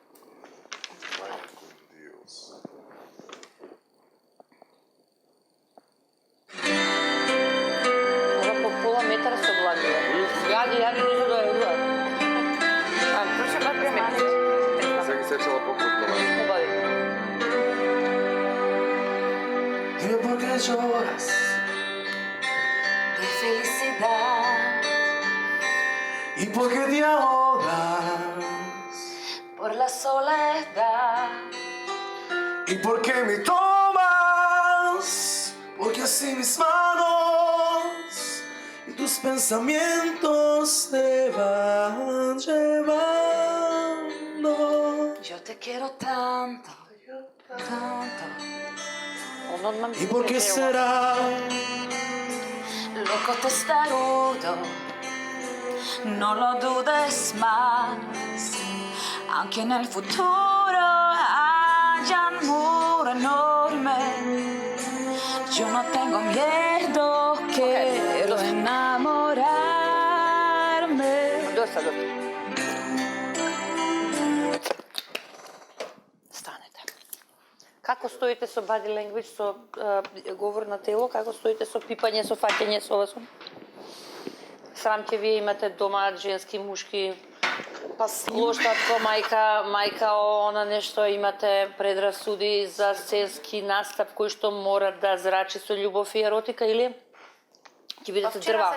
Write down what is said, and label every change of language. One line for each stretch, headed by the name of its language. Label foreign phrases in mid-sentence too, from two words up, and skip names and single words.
Macedonian: Ова по пола метра се обладува. Јади, не се дојдува. Слушай, па приемаш. Сега ги сечела покрупно. Убави.
Spanish: Dime por qué lloras De felicidad y por qué te ahogas por la soledad. y por qué me tomas, porque así mis manos y tus pensamientos te van llevando. Yo te quiero tanto, tanto.
Macedonian: Он одма ми
Spanish: ¿Y por qué será? Loco testarudo, no lo dudes más, aunque en el futuro haya un muro enorme. Yo no tengo miedo, quiero enamorarme.
Macedonian: Доста добро. Станете. Како стоите со
English: body language,
Macedonian: со говор на тело, како стоите со пипање, со фаќање, со ова со? Срамке вие имате дома женски, мушки, Па лоштатко, мајка, она нешто, имате предрасуди за сценски настап кој што мора да зрачи со љубов и еротика или ќе бидете дрва?